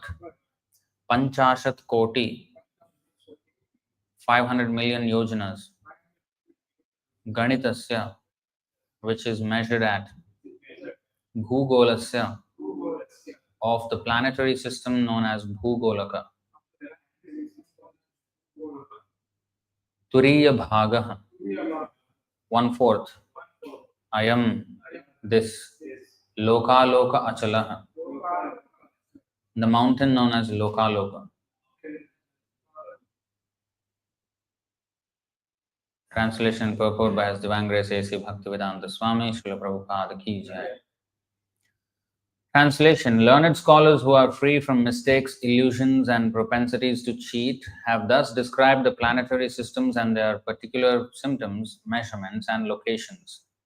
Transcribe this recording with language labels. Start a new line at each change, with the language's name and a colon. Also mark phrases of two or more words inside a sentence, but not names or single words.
Sanskrit: Panchashat koti,
English: 500 million yojanas. Ganitasya, which is measured at. Bhugolasya, of the planetary system known as Bhugolaka.
Sanskrit: Turiya bhagah, 1/4. Ayam,
English: this.
Sanskrit: Lokaloka achalah,
English: the mountain known as Lokaloka. Translation and purport by His Divine Grace A.C. Bhaktivedanta Swami, Srila Prabhupada
Hindi: Ki Jai.
English: Translation: learned scholars who are free from mistakes, illusions, and propensities to cheat have thus described the planetary systems and their particular symptoms, measurements, and locations.